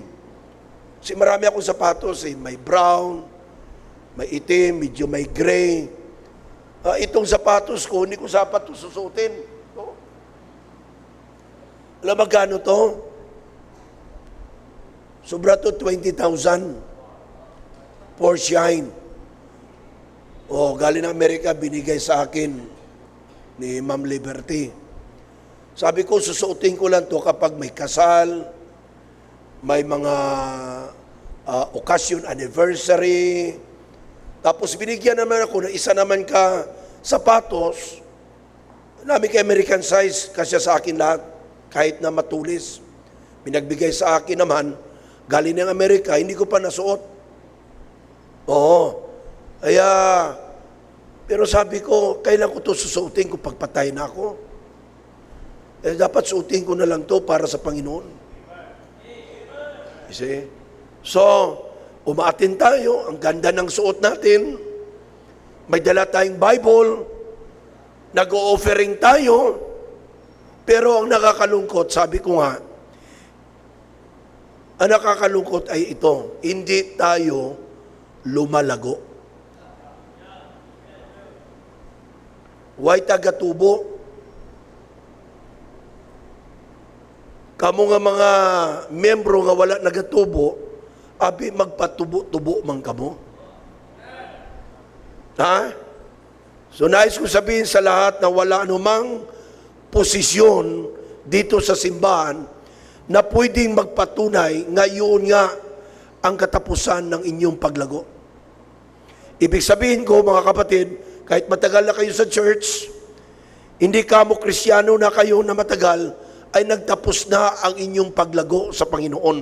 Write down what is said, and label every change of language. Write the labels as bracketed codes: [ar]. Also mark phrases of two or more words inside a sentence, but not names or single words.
[tl] Kasi marami akong sapatos, may brown, may itim, medyo may gray. Itong sapatos ko, hindi ko sapatos susutin. Alam magkano to? Sobra to 20,000 [en] for shine. [tl] Galing ng Amerika, binigay sa akin ni Ma'am Liberty. Sabi ko, susuotin ko lang to kapag may kasal, may mga occasion, anniversary. Tapos binigyan naman ako ng isa naman ka sapatos. Namin kay American size, kasi sa akin lahat, kahit na matulis. Binagbigay sa akin naman, galing ng Amerika, hindi ko pa nasuot. Pero sabi ko, kailan ko to susuotin kung pagpatay na ako? Dapat suotin ko na lang to para sa Panginoon. [en] You see? [tl] So, umaatin tayo, ang ganda ng suot natin, may dala tayong Bible, nag-o-offering tayo, pero ang nakakalungkot, sabi ko nga, ang nakakalungkot ay ito, hindi tayo lumalago. [hil] Why taga-tubo? Kamo nga mga membro nga wala nagatubo, abi magpatubo-tubo man kamo. [tl] Ha? So nais ko sabihin sa lahat na wala anumang posisyon dito sa simbahan na pwedeng magpatunay ngayon nga ang katapusan ng inyong paglago. Ibig sabihin ko mga kapatid, kahit matagal na kayo sa church, hindi kamo Kristiyano na kayo na matagal, ay nagtapos na ang inyong paglago sa Panginoon.